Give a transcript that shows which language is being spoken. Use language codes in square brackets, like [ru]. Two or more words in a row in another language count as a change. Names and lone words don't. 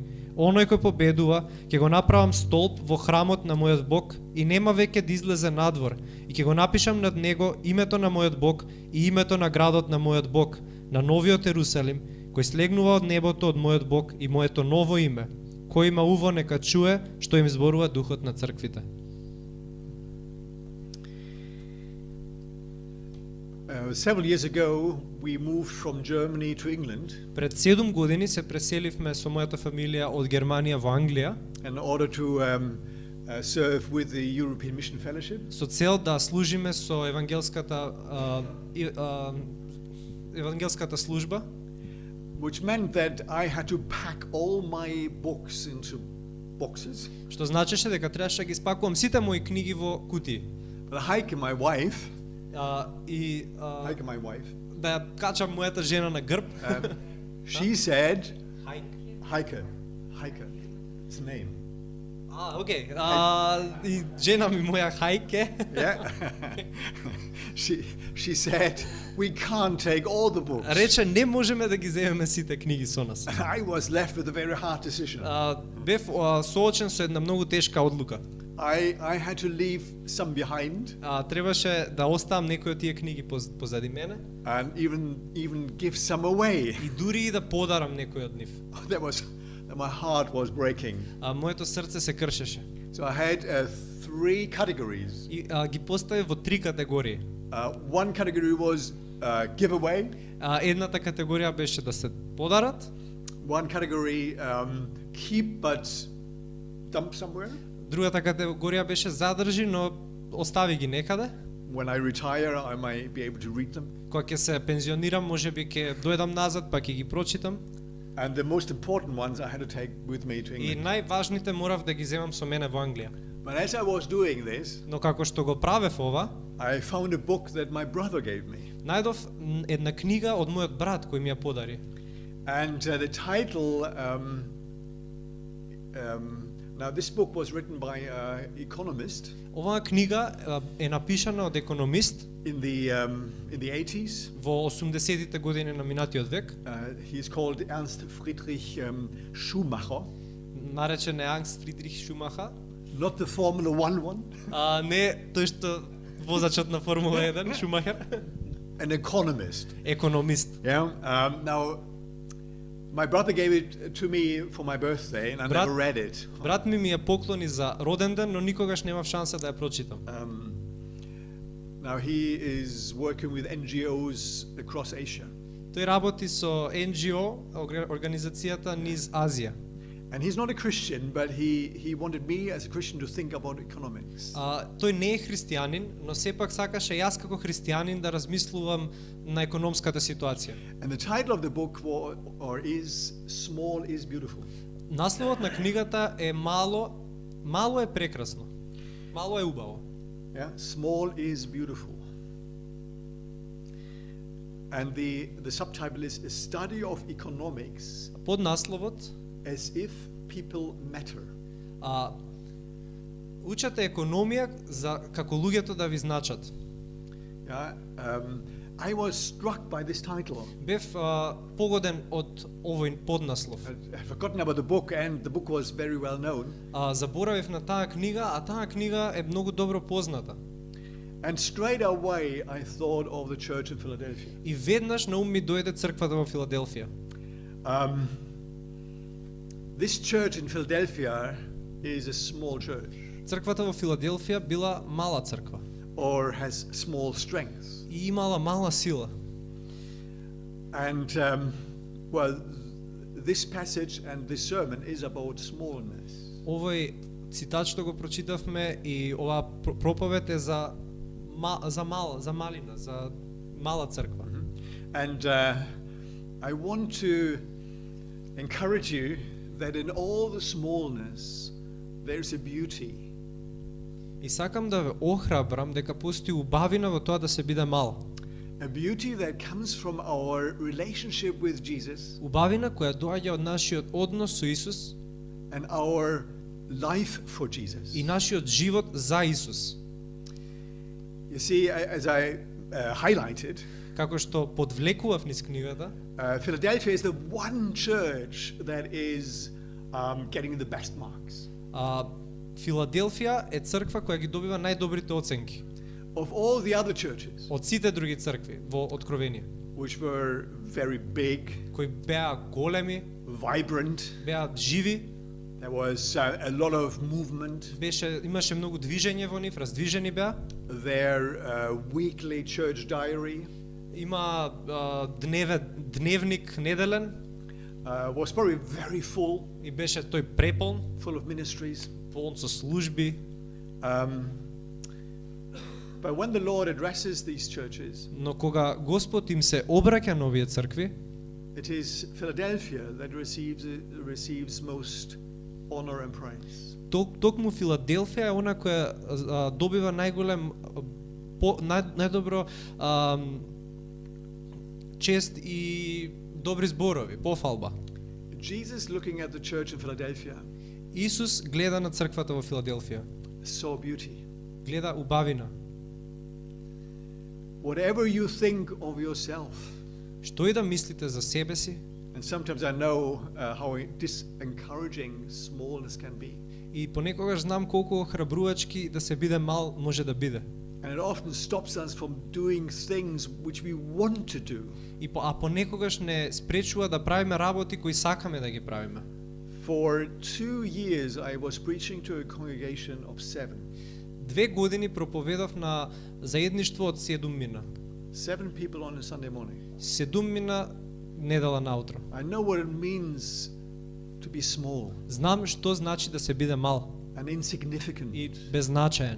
[mk] Оној кој победува, ќе го направам столб во храмот на мојот Бог и нема веќе да излезе надвор, и ќе го напишам над него името на мојот Бог и името на градот на мојот Бог, на новиот Ерусалим, кој слегнува од небото од мојот Бог и моето ново име. Кој има уво нека чуе што им зборува духот на црквите. [en] Several years ago, we moved from Germany to England [mk] Пред 7 години се преселивме со мојата фамилија од Германија во Англија [en] in order to serve with the European Mission Fellowship. [mk] со цел да служиме со евангелската служба, [en] Which meant that I had to pack all my books into boxes. [mk] што значеше дека требаше да ги спакувам сите мои книги во кутии. [en] But Heike, my wife, Heike, my wife, [mk] да ја качам мојата жена на грб. [en] she said, Heike. Heike, it's a name. [mk] Окей. И жена ми моја Хајке. [en] Yeah. she said, we can't take all the books. [mk] Рече не можеме да ги земеме сите книги со нас. [en] I was left with a very hard decision. [mk] Бев соочен со една многу тешка одлука. [en] I had to leave some behind. [mk] Требаше да оставам некои од тие книги позади мене. [en] And even give some away. [mk] И дури и да подарам некои од нив. [en] My heart was breaking. [mk] Моето срце се кршеше. [en] So I had 3 categories. [mk] И ги постави во 3 категории. [en] One category was giveaway. [mk] Едната категорија беше да се подарат. [en] One category keep but dump somewhere. [mk] Другата категорија беше задржи, но остави ги некаде. [en] When I retire, I might be able to read them. [mk] Кога ќе се пензионирам, можеби ќе дојдам назад па ќе ги прочитам. [en] And the most important ones I had to take with me to [mk] И [en] England. [mk] најважните морав да ги земам со мене во Англија. [en] But as I was doing this, [mk] Но како што го правев ова, [en] I found a book that my brother gave me. [mk] најдов една книга од мојот брат кој ми ја подари. [en] And the title, now this book was written by an economist [mk] Оваа книга е напишана од економист [en] in the 80s. [mk] во 80-тите години на минатиот век. [en] He is called Ernst Friedrich Schumacher. [mk] Наречен е Ernst Friedrich Schumacher. [en] Not the Formula 1 one. [mk] Не тој што возачот на Формула 1, Шумахер. [en] An economist. [mk] Економист. [en] Yeah. Now, my brother gave it to me for my birthday, and I never read it. [mk] Брат ми ја поклони за роден ден, но никогаш немав шанса да ја прочитам. [en] Now he is working with NGOs across Asia. [mk] Тој работи со NGO, организацијата низ Азија. [en] And he's not a Christian, but he wanted me as a Christian to think about economics. [mk] Тој не е христијанин, но сепак сакаше јас како христијанин да размислувам на економската ситуација. [en] And the title of the book is Small is Beautiful. [mk] Насловот на книгата е мало е прекрасно. Мало е убаво. [en] Yeah, small is beautiful. And the subtitle is A Study of Economics [mk] Под насловот [en] as if people matter. [mk] Учате економија за како луѓето да ви значат. [en] Yeah? I was struck by this title. [mk] Бев погоден од овој поднаслов. [en] I'd forgotten about the book, and the book was very well known. [mk] Заборавив на таа книга, а таа книга е многу добро позната. [en] And straight away I thought of the church in Philadelphia. [mk] И веднаш на ум ми дојде црквата во Филаделфија. [en] This church in Philadelphia is a small church, [mk] Црквата во Филаделфија била мала црква [en] or has small strength. [mk] и имала мала сила. [en] And well, this passage and this sermon is about smallness. [mk] Овој цитат што го прочитавме и оваа проповед е за малина, за мала црква. [en] And I want to encourage you that in all the smallness there's a beauty. [mk] И сакам да ве охрабрам дека постои убавина во тоа да се биде мал. [en] A beauty that comes from our relationship with Jesus [mk] Убавина која доаѓа од нашиот однос со Исус [en] and our life for Jesus. [mk] и нашиот живот за Исус. [en] You see, as I highlighted, [mk] Како што подвлекував низ книгата, [en] Philadelphia is the one church that is getting the best marks. [mk] Филаделфија е црква која ги добива најдобрите оценки [en] Of all the other churches, [mk] од сите други цркви во Откровение, [en] which were very big, [mk] кои беа големи, [en] vibrant, [mk] беа живи, [en] there was a lot of movement. [mk] имаше многу движење во нив, раздвижени беа. [en] Their weekly church diary [mk] Има дневник неделен [en] was probably very full, [mk] и беше тој преполн, [en] full of ministries. [mk] полн со служби. [en] But when the Lord addresses these churches, [mk] Но кога Господ им се обраќа на овие цркви, [en] it is Philadelphia that receives most honor and praise. [mk] токму Филаделфија е она која добива најголем најдобро чест и добри зборови, пофалба. [en] Jesus looking at the church in Philadelphia [mk] Исус гледа на црквата во Филаделфија, [en] saw beauty. [mk] гледа убавина. [en] Whatever you think of yourself, [mk] Што и да мислите за себе си, [en] and sometimes I know how disencouraging smallness can be. [mk] и понекогаш знам колку храбрувачки да се биде мал може да биде. [en] And it often stops us from doing things which we want to do. [mk] И понекогаш не спречува да правиме работи кои сакаме да ги правиме. [en] For 2 years I was preaching to a congregation of 7. [mk] 2 години проповедав на заедништво од 7 мина. [en] 7 people on a Sunday morning. [mk] 7 мина недела наутро. [en] I know what it means to be small [mk] Знам што значи да се биде мал [en] and insignificant. [mk] и беззначаен.